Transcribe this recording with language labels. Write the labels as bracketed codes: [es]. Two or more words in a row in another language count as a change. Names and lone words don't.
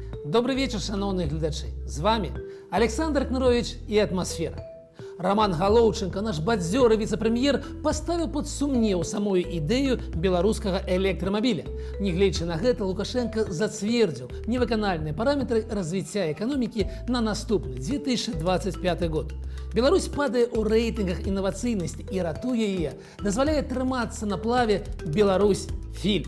[ru] Добрый вечер, [be] шановные глядачи. [ru] С вами Александр Кнырович и «Атмосфера». [be] Роман Галоўченко, наш бадзёры віцэ-прэм'ер, поставіў пад сумнеў самую ідэю беларускага электрамабіля. Нягледзячы на гэта, Лукашенко зацвердзіў невыканальныя параметры развіцця эканомікі на наступны 2025 год. Беларусь падае ў рэйтынгах інавацыйнасці і ратуе яе, дазваляе трымацца на плаве «Беларусь-Фильм».